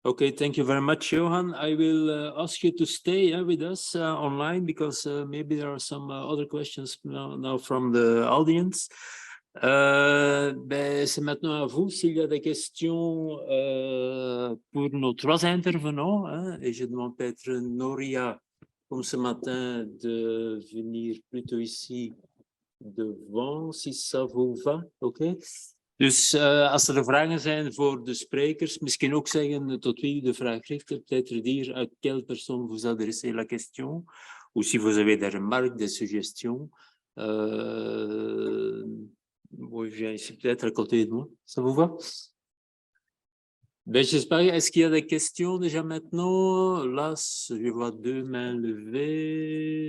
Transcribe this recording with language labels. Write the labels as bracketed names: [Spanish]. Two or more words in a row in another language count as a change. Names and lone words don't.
[English] Okay, thank you very much, Johan. I will ask you to stay with us online because maybe there are some other questions now from the audience. [French] C'est maintenant à vous s'il y a des questions pour nos trois intervenants. Et je demande peut-être Noria, comme ce matin, de venir plutôt ici devant, si ça vous va. [Dutch] Oké. Dus als er vragen zijn voor de sprekers, misschien ook zeggen tot wie u de vraag richt, [French] peut-être dire à quelle personne vous adressez la question, ou si vous avez des remarques, des suggestions. Moi, je viens ici peut-être à côté de moi. Ça vous va? Ben, j'espère. Est-ce qu'il y a des questions déjà maintenant? Là, je vois deux mains levées.